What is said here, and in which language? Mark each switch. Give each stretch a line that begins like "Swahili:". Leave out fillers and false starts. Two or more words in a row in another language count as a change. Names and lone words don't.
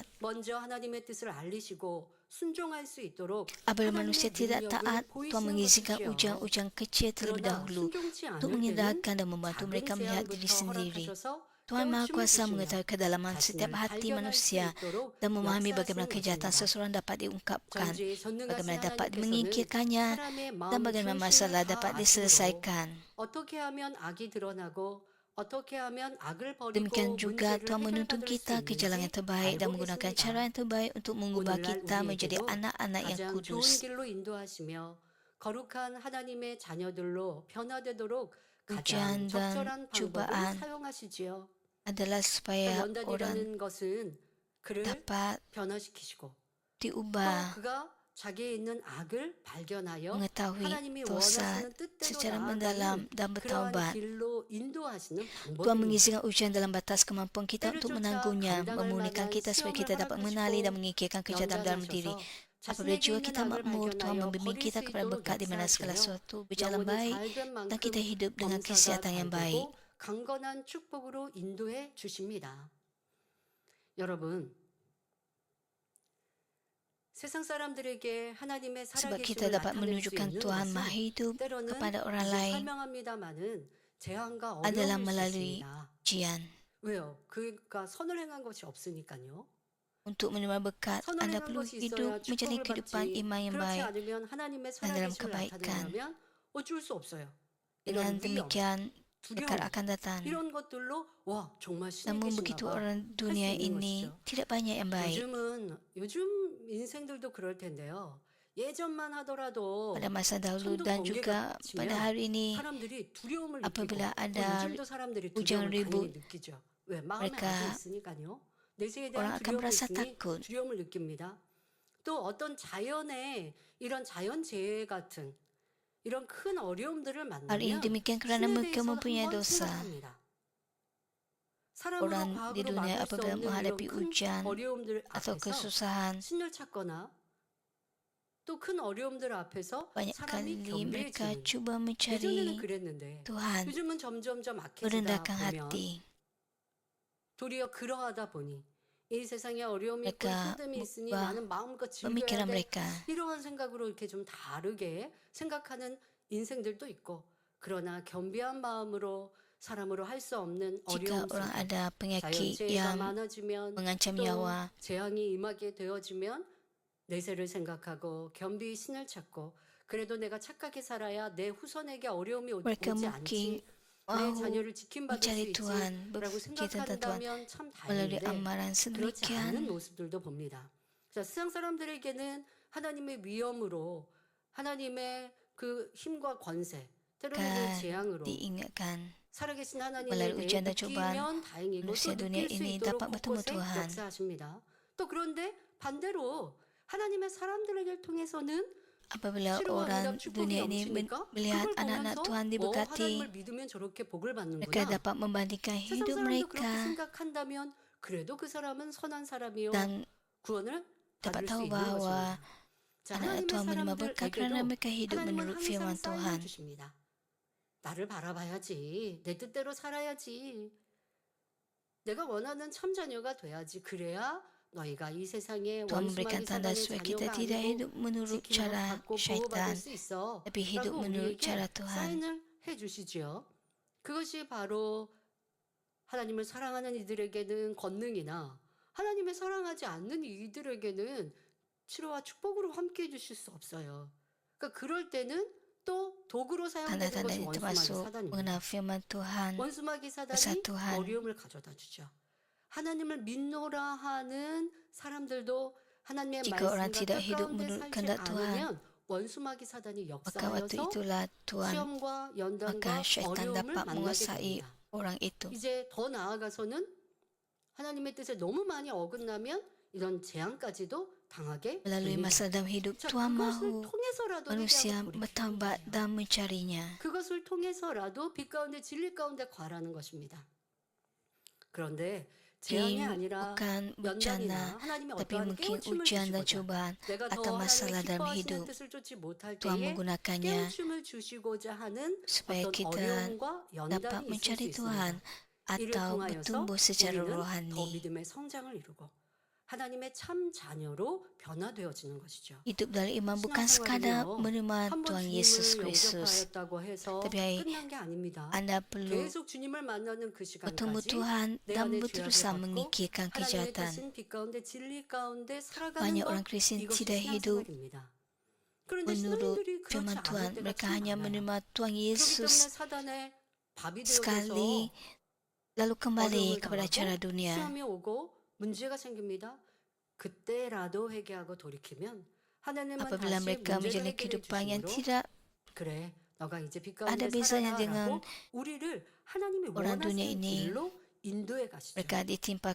Korean: 먼저 하나님의 뜻을 알리시고 순종할 수 있도록
Malay: Apabila manusia
Korean: 하나님의
Malay: tidak
Korean: 능력을
Malay: taat, Tuhan
Korean: 보이시는
Malay: mengizinkan
Korean: 것이지요.
Malay: ujian-ujian kecil terlebih
Korean: 그러나
Malay: dahulu
Korean: 순종치
Malay: untuk
Korean: 않을 때는
Malay: menghindarkan dan membantu
Korean: 작은
Malay: mereka melihat diri
Korean: 재앙부터
Malay: sendiri.
Korean: 허락하셔서
Malay: Tuhan Maha
Korean: 깨우침을
Malay: Kuasa
Korean: 주시며
Malay: mengetahui kedalaman setiap
Korean: 자신을
Malay: hati
Korean: 발견할 수
Malay: manusia
Korean: 있도록
Malay: dan memahami bagaimana
Korean: 역사하시는
Malay: kejahatan
Korean: 것입니다.
Malay: seseorang dapat diungkapkan,
Korean: 전지 전능하신
Malay: bagaimana dapat
Korean: 하나님께서는
Malay: mengingkirkannya,
Korean: 사람의
Malay: dan
Korean: 마음
Malay: bagaimana
Korean: 중심을
Malay: masalah
Korean: 다
Malay: dapat
Korean: 아심으로
Malay: diselesaikan.
Korean: 어떻게 하면 악이 드러나고 어떻게 하면 악을 버리고
Malay: Demikian juga
Korean: 문제를
Malay: Tuhan menuntun
Korean: 해결받을 수
Malay: kita ke jalan yang
Korean: 있는지
Malay: terbaik dan
Korean: 알고
Malay: menggunakan
Korean: 계십니다.
Malay: cara yang terbaik untuk mengubah
Korean: 오늘날
Malay: kita menjadi
Korean: 우리에게도
Malay: anak-anak yang
Korean: 가장 좋은
Malay: kudus.
Korean: 길로 인도하시며 거룩한 하나님의 자녀들로 변화되도록 가장
Malay: Ujian dan
Korean: 적절한 방법을
Malay: cubaan
Korean: 사용하시지요.
Malay: adalah
Korean: 또
Malay: supaya orang
Korean: 연단이라는 것은 그를
Malay: dapat
Korean: 변화시키시고 또
Malay: diubah,
Korean: 그가 자기에 있는 악을 발견하여
Malay: mengetahui
Korean: 하나님이
Malay: dosa
Korean: 원하시는 뜻대로
Malay: secara mendalam
Korean: 나아가는
Malay: dan
Korean: 그러한
Malay: bertaubat.
Korean: 길로 인도하시는
Malay: Tuhan
Korean: 방법입니다.
Malay: mengizinkan ujian dalam batas kemampuan kita
Korean: 때를
Malay: untuk
Korean: 쫓아
Malay: menanggungnya,
Korean: 감당할
Malay: memulihkan
Korean: 만한
Malay: kita supaya
Korean: 시험을
Malay: kita dapat mengenali dan
Korean: 허락하시고
Malay: mengikirkan kejahatan dalam diri.
Korean: 연단하셔서
Malay: Apabila
Korean: 자신에게
Malay: jiwa
Korean: 있는
Malay: kita
Korean: 악을
Malay: makmur, Tuhan
Korean: 발견하여
Malay: membimbing
Korean: 버릴
Malay: kita
Korean: 수
Malay: kepada
Korean: 있도록
Malay: berkat di mana segala
Korean: 역사하시며
Malay: sesuatu berjalan
Korean: 영혼이
Malay: baik
Korean: 잘된
Malay: dan kita
Korean: 만큼
Malay: hidup dengan
Korean: 범사가
Malay: kesihatan yang baik.
Korean: 잘되고 강건한 축복으로 인도해 주십니다. 여러분, 세상 사람들에게 하나님의
Malay: Sebab kita
Korean: 살아계심을
Malay: dapat
Korean: 나타낼 수
Malay: menunjukkan
Korean: 있는
Malay: Tuhan Maha
Korean: 것은
Malay: hidup
Korean: 때로는
Malay: kepada orang
Korean: 이제
Malay: lain
Korean: 설명합니다마는 재앙과
Malay: adalah
Korean: 어려움일 수
Malay: melalui
Korean: 있습니다.
Malay: ujian.
Korean: 왜요? 그가 선을 행한 것이 없으니까요.
Malay: Untuk menerima berkat,
Korean: 선을
Malay: anda
Korean: 행한
Malay: perlu
Korean: 것이
Malay: hidup
Korean: 있어야
Malay: menjalani
Korean: 축복을
Malay: kehidupan
Korean: 받지.
Malay: iman yang
Korean: 그렇지
Malay: baik.
Korean: 않으면 하나님의
Malay: dan dalam
Korean: 살아계심을
Malay: kebaikan.
Korean: 나타내려면 어쩔 수 없어요.
Malay: Dengan
Korean: 이런 위험,
Malay: demikian, berkat
Korean: 두려움
Malay: akan datang.
Korean: 이런 것들로 와 정말 신이
Malay: Namun
Korean: 계신가
Malay: begitu
Korean: 봐.
Malay: orang
Korean: 할 수
Malay: dunia
Korean: 있는
Malay: ini
Korean: 것이죠.
Malay: tidak banyak yang baik.
Korean: 요즘 인생들도 그럴 텐데요. 예전만 하더라도
Malay: Pada masa dahulu
Korean: 천둥
Malay: dan
Korean: 번개가
Malay: juga pada
Korean: 치면
Malay: hari ini,
Korean: 사람들이 두려움을 느끼고
Malay: apabila
Korean: 또
Malay: ada
Korean: 요즘도 사람들이
Malay: hujan
Korean: 두려움을
Malay: ribut,
Korean: 당연히 느끼죠. 왜? 마음에
Malay: mereka
Korean: 악이 있으니까요. 내세에
Malay: orang
Korean: 대한
Malay: akan
Korean: 두려움이
Malay: merasa
Korean: 있으니
Malay: takut.
Korean: 두려움을 느낍니다. 또 어떤 자연의 이런 자연재해 같은 이런 큰 어려움들을
Malay: Hal ini
Korean: 만나면
Malay: demikian kerana
Korean: 신에
Malay: mereka
Korean: 대해서
Malay: mempunyai
Korean: 한번
Malay: dosa.
Korean: 생각합니다. 사람으로
Malay: orang di
Korean: 과학으로
Malay: dunia
Korean: 막을 수
Malay: apabila
Korean: 없는 이런
Malay: menghadapi
Korean: 큰
Malay: ujian
Korean: 어려움들
Malay: atau
Korean: 앞에서
Malay: kesusahan,
Korean: 신을 찾거나 또 큰 어려움들 앞에서
Malay: banyak
Korean: 사람이
Malay: kali mereka
Korean: 겸비해지는,
Malay: cuba
Korean: 예전에는
Malay: mencari
Korean: 그랬는데
Malay: Tuhan,
Korean: 요즘은 점점점 악해지다
Malay: merendahkan
Korean: 보면
Malay: hati.
Korean: 도리어 그러하다 보니 이 세상에 어려움이 있고
Malay: Mereka
Korean: 힘듦이 있으니
Malay: mengubah
Korean: 나는 마음껏 즐겨야
Malay: pemikiran
Korean: 돼,
Malay: mereka.
Korean: 이러한 생각으로 이렇게 좀 다르게 생각하는 인생들도 있고, 그러나 겸비한 마음으로 사람으로 할 수 없는
Malay: Jika
Korean: 어려움
Malay: orang
Korean: 속에
Malay: ada penyakit
Korean: 자연재해가
Malay: yang
Korean: 많아지면
Malay: mengancam
Korean: 또
Malay: nyawa,
Korean: 재앙이 임하게 되어지면 내세를 생각하고 겸비 신을 찾고, 그래도 내가 착하게 살아야 내 후손에게 어려움이
Malay: mereka
Korean: 오지
Malay: mungkin
Korean: 않지, 내
Malay: mahu
Korean: 자녀를 지킴받을 수
Malay: mencari Tuhan,
Korean: 있지라고
Malay: berfikir tentang Tuhan
Korean: 생각한다면 참
Malay: melalui
Korean: 다행인데
Malay: amalan
Korean: 그렇지 않은
Malay: sedemikian.
Korean: 모습들도 봅니다. 자, 세상 사람들에게는 하나님의 위엄으로, 하나님의 그 힘과 권세, 때로는 그
Malay: Akan
Korean: 재앙으로
Malay: diingatkan
Korean: 살아계신 하나님에
Malay: melalui
Korean: 대해
Malay: ujian dan cobaan
Korean: 느끼면 다행이고 또
Malay: manusia dunia
Korean: 느낄 수
Malay: ini
Korean: 있도록
Malay: dapat bertemu
Korean: 곳곳에
Malay: Tuhan.
Korean: 역사하십니다. 또 그런데 반대로 하나님의 사람들에게 통해서는
Malay: Apabila
Korean: 치료와
Malay: orang
Korean: 응답 축복이
Malay: dunia ini
Korean: 넘치니까
Malay: melihat
Korean: 그걸
Malay: anak-anak
Korean: 보면서
Malay: Tuhan
Korean: 하나님을
Malay: diberkati,
Korean: 믿으면 저렇게 복을
Malay: mereka
Korean: 받는구나.
Malay: dapat membandingkan
Korean: 세상
Malay: hidup
Korean: 사람도 그렇게
Malay: mereka
Korean: 생각한다면 그래도 그 사람은 선한 사람이요
Malay: dan
Korean: 구원을
Malay: dapat
Korean: 받을 수
Malay: tahu
Korean: 있는
Malay: bahwa
Korean: 것입니다. 자,
Malay: anak
Korean: 하나님의
Malay: Tuhan menerima berkat kerana
Korean: 사람들에게도
Malay: mereka hidup
Korean: 하나님은
Malay: menurut
Korean: 항상
Malay: firman
Korean: 사인을
Malay: Tuhan.
Korean: 주십니다. 나를 바라봐야지. 내 뜻대로 살아야지. 내가 원하는 참 자녀가 돼야지. 그래야 너희가 이 세상에
Malay: Tuhan memberikan
Korean: 원수마귀
Malay: tanda
Korean: 사단의
Malay: supaya kita
Korean: 자녀가
Malay: tidak
Korean: 아니고
Malay: hidup menurut
Korean: 지킴을
Malay: cara
Korean: 받고 보호받을
Malay: syaitan,
Korean: 수 있어.
Malay: tapi hidup
Korean: 라고
Malay: menurut
Korean: 우리에게
Malay: cara Tuhan.
Korean: 사인을 해주시지요. 그것이 바로 하나님을 사랑하는 이들에게는 권능이나 하나님을 사랑하지 않는 이들에게는 치료와 축복으로 함께 해주실 수 없어요. 그러니까 그럴 때는 또 도구로 사용되는
Malay: Tanda-tanda
Korean: 것이
Malay: ini
Korean: 원수마귀
Malay: termasuk
Korean: 사단입니다.
Malay: mengenal firman Tuhan,
Korean: 원수마귀 사단이
Malay: persatuan.
Korean: 어려움을 가져다 주죠. 하나님을 믿노라 하는 사람들도 하나님의
Malay: Jika orang
Korean: 말씀과
Malay: tidak
Korean: 뜻
Malay: hidup
Korean: 가운데
Malay: menurut
Korean: 살지
Malay: kehendak Tuhan,
Korean: 않으면 원수마귀 사단이
Malay: maka waktu
Korean: 역사하여서
Malay: itulah Tuhan,
Korean: 시험과
Malay: maka
Korean: 연단과
Malay: syaitan
Korean: 어려움을
Malay: dapat
Korean: 만나게
Malay: menguasai
Korean: 됩니다.
Malay: orang itu.
Korean: 이제 더 나아가서는 하나님의 뜻에 너무 많이 어긋나면 이런 재앙까지도 당하게
Malay: Melalui
Korean: 됩니다.
Malay: masa dalam hidup,
Korean: 자,
Malay: Tuhan
Korean: 그것을
Malay: mahu
Korean: 통해서라도
Malay: manusia
Korean: 회개하고 돌이키는
Malay: bertaubat
Korean: 거예요.
Malay: dan mencarinya.
Korean: 그것을 통해서라도 빛 가운데 진리 가운데 과라는 것입니다. 그런데 재앙이
Malay: Ini
Korean: 아니라
Malay: bukan
Korean: 연단이나
Malay: bencana,
Korean: 하나님이
Malay: tapi
Korean: 어떠한
Malay: mungkin
Korean: 깨우침을
Malay: ujian dan
Korean: 주시고자
Malay: cobaan
Korean: 내가
Malay: atau
Korean: 더 하나님의
Malay: masalah dalam
Korean: 기뻐하시는
Malay: hidup.
Korean: 뜻을 쫓지 못할
Malay: Tuhan
Korean: 때에
Malay: menggunakannya
Korean: 깨우침을 주시고자 하는
Malay: supaya
Korean: 어떤
Malay: kita
Korean: 어려움과
Malay: dapat
Korean: 연단이 있을 수
Malay: mencari
Korean: 있습니다.
Malay: Tuhan
Korean: 이를
Malay: atau
Korean: 통하여서
Malay: bertumbuh secara
Korean: 우리는 더
Malay: rohani.
Korean: 믿음의 성장을 이루고 하나님의 참 자녀로 변화되어지는 것이죠.
Malay: Hidup dalam iman bukan sekadar
Korean: 신앙생활은요,
Malay: menerima
Korean: 한 번
Malay: Tuhan Yesus
Korean: 주님을
Malay: Kristus,
Korean: 영접하였다고 해서
Malay: tapi
Korean: 끝난 게 아닙니다.
Malay: Anda perlu
Korean: 계속 주님을 만나는 그
Malay: bertemu
Korean: 시간까지
Malay: Tuhan
Korean: 내
Malay: dan
Korean: 안에 죄악을
Malay: berusaha
Korean: 벗고
Malay: menyingkirkan
Korean: 하나님의
Malay: kejahatan.
Korean: 뜻인 빛 가운데 진리 가운데 살아가는
Malay: Banyak
Korean: 것,
Malay: orang Kristen
Korean: 이것이
Malay: tidak hidup
Korean: 신앙생활입니다. 그런데
Malay: menurut
Korean: 신앙인들이 그렇지
Malay: firman
Korean: 않을
Malay: Tuhan.
Korean: 때가
Malay: Mereka
Korean: 참
Malay: hanya
Korean: 많아요.
Malay: menerima Tuhan
Korean: 그렇기 때문에
Malay: Yesus
Korean: 사단의 밥이
Malay: sekali,
Korean: 되어져서
Malay: lalu kembali
Korean: 어려움을
Malay: kepada cara
Korean: 당하고
Malay: dunia.
Korean: 시험이 오고 문제가 생깁니다. 그때라도 회개하고 돌이키면 하나님은
Malay: Apabila
Korean: 다시
Malay: mereka
Korean: 문제를
Malay: menjalani
Korean: 해결해
Malay: kehidupan yang
Korean: 주심으로
Malay: tidak
Korean: 그래 너가 이제 빛
Malay: ada
Korean: 가운데
Malay: bezanya dengan
Korean: 살아라라고 우리를 하나님이
Malay: orang dunia
Korean: 원하시는
Malay: ini,
Korean: 길로 인도해 가시죠.
Malay: mereka ditimpa